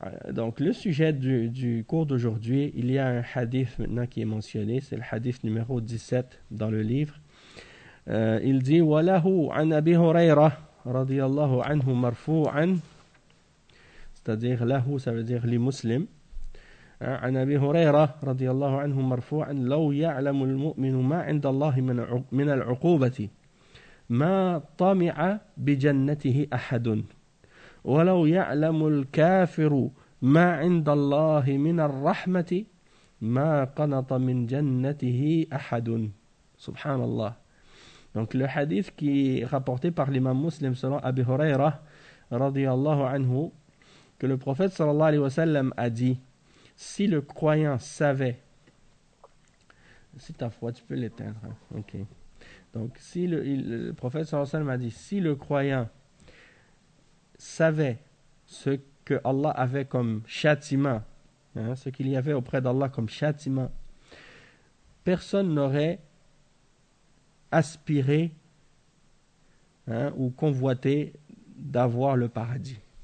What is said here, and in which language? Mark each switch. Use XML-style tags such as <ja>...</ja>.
<fr>Donc, le sujet du cours d'aujourd'hui, il y a un hadith maintenant qui est mentionné, c'est le hadith numéro 17 dans le livre. Il dit, «</fr> <ar>Walahu an Abi Huraira, radiyallahu anhu marfou'an</ar> <fr>» C'est-à-dire, « Lahu », ça veut dire « les muslims ».</fr> <ar>عن أبي هريرة رضي الله عنه مرفوعا لو يعلم المؤمن ما عند الله من العقوبة ما طمع بجنته أحد ولو يعلم الكافر ما عند الله من الرحمة ما قنط من جنته أحد سبحان الله.</ar> <fr>Donc le hadith qui est rapporté par l'imam muslim selon Abi Huraira</fr> <ar>رضي الله عنه</ar> <fr>que le prophète</fr> <ar>صلى الله عليه وسلم</ar> <fr>a dit: si le croyant savait, si ta foi, tu peux l'éteindre, hein? Ok. Donc, si le prophète sallallahu alayhi wa sallam a dit, si le croyant savait ce que Allah avait comme châtiment, hein, ce qu'il y avait auprès d'Allah comme châtiment, personne n'aurait aspiré, hein, ou convoité d'avoir le paradis.</fr>